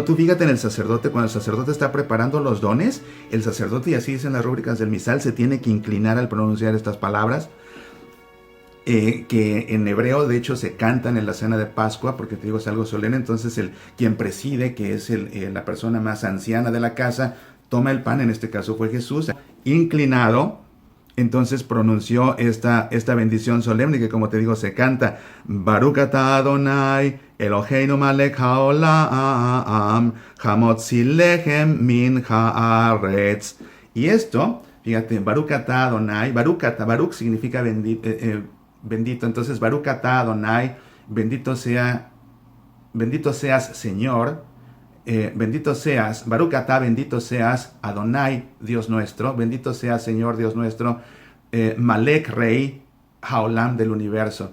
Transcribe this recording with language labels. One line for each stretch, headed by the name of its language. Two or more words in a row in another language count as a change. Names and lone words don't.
Spanish: Tú fíjate en el sacerdote, cuando el sacerdote está preparando los dones, el sacerdote, y así dicen las rúbricas del misal, se tiene que inclinar al pronunciar estas palabras, que en hebreo de hecho se cantan en la cena de Pascua, porque te digo es algo solemne. Entonces quien preside, que es la persona más anciana de la casa, toma el pan, en este caso fue Jesús, inclinado. Entonces pronunció esta bendición solemne que, como te digo, se canta.
Hebrew: ברוך אתה אדוני, אלוהינו מלך העולם, המוציא לחם מן הארץ.
Spanish: Y esto, fíjate,
Hebrew: ברוך אתה אדוני, ברוך
Spanish: significa bendito. Entonces,
Hebrew: ברוך אתה אדוני,
Spanish: bendito seas, Señor. Bendito seas,
Hebrew: ברוך אתה,
Spanish: bendito seas, Adonai, Dios nuestro, bendito seas, Señor, Dios nuestro, Malek, Rey, Haolam, del universo.